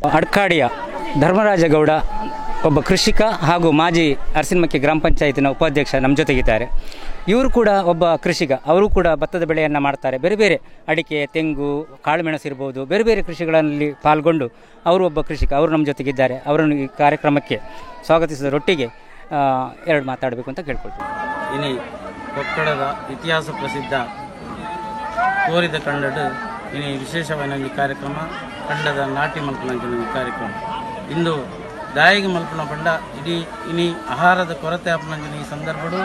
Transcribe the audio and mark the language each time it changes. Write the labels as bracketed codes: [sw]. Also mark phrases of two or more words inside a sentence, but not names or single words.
[kn] ಅಡ್ಕಾಡಿಯ ಧರ್ಮರಾಜಗೌಡ ಒಬ್ಬ ಕೃಷಿಕ ಹಾಗೂ ಮಾಜಿ ಅರಸಿನಮಕ್ಕಿ ಗ್ರಾಮ ಪಂಚಾಯತಿನ ಉಪಾಧ್ಯಕ್ಷ ನಮ್ಮ ಜೊತೆಗಿದ್ದಾರೆ. ಇವರು ಕೂಡ ಒಬ್ಬ ಕೃಷಿಕ, ಅವರು ಕೂಡ ಭತ್ತದ ಬೆಳೆಯನ್ನು ಮಾಡ್ತಾರೆ. ಬೇರೆ ಬೇರೆ ಅಡಿಕೆ, ತೆಂಗು, ಕಾಳುಮೆಣಸು ಇರ್ಬೋದು, ಬೇರೆ ಬೇರೆ ಕೃಷಿಗಳಲ್ಲಿ ಪಾಲ್ಗೊಂಡು ಅವರು ಒಬ್ಬ ಕೃಷಿಕ, ಅವರು ನಮ್ಮ ಜೊತೆಗಿದ್ದಾರೆ. ಅವರನ್ನು ಈ ಕಾರ್ಯಕ್ರಮಕ್ಕೆ ಸ್ವಾಗತಿಸಿದರೊಟ್ಟಿಗೆ 2 ಮಾತಾಡಬೇಕು ಅಂತ ಕೇಳ್ಕೊಳ್ತೀವಿ. [tcy] ಇನಿ ಕೊಕ್ಕಡದ ಇತಿಹಾಸ ಪ್ರಸಿದ್ಧ ಕೋರಿದ ಕಂಡಡು ಇನಿ ವಿಶೇಷವಾದ ಕಾರ್ಯಕ್ರಮ ಕಂಡದ ನಾಟಿ ಮಲ್ಪನಂಚಿನ ಕಾರ್ಯಕ್ರಮ ಇಂದು ದಾಯಿಗೆ ಮಲ್ಪನ ಪಂಡ ಇಡೀ ಇನಿ ಆಹಾರದ ಕೊರತೆ ಆಪನಂಚಿನ ಈ ಸಂದರ್ಭಡು